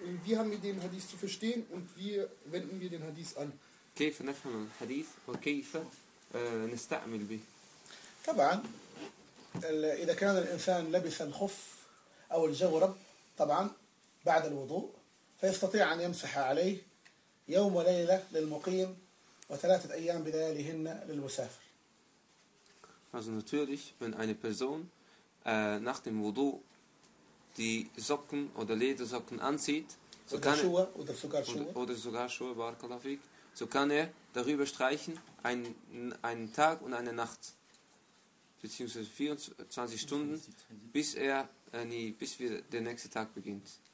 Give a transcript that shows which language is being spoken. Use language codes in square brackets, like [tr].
[de] wie haben wir den Hadith zu verstehen und wie wenden wir den Hadith an? [ar] كيف نفهم الحديث وكيف نستعمل به؟ طبعا إذا كان الإنسان لبس الخف أو الجورب طبعا بعد الوضوء فيستطيع أن يمسح عليه يوم وليلة للمقيم وثلاثة أيام بلياليهن للمسافر. [de] Also natürlich, wenn eine Person nach dem Wudu die Socken oder Ledersocken anzieht, so kann Schuhe oder sogar Schuhe oder sogar Schuhe barakallahu fik, so kann er darüber streichen einen Tag und eine Nacht, beziehungsweise 24 Stunden, bis er bis wir der nächste Tag beginnt.